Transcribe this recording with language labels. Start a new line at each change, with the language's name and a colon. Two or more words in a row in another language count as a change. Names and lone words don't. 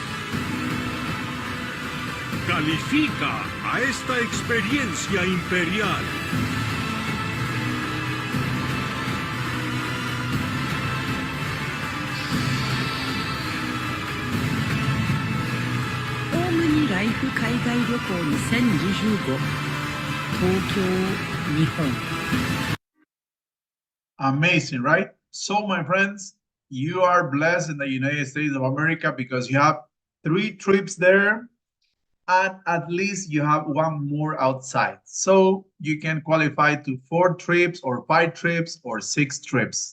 Spanish: Califica a esta experiencia imperial.
Japanese: OmniLife 海外旅行2025東京日本
English: Amazing, right? So, my friends, you are blessed in the United States of America because you have 3 trips there, and at least you have 1 more outside. So you can qualify to 4 trips or 5 trips or 6 trips.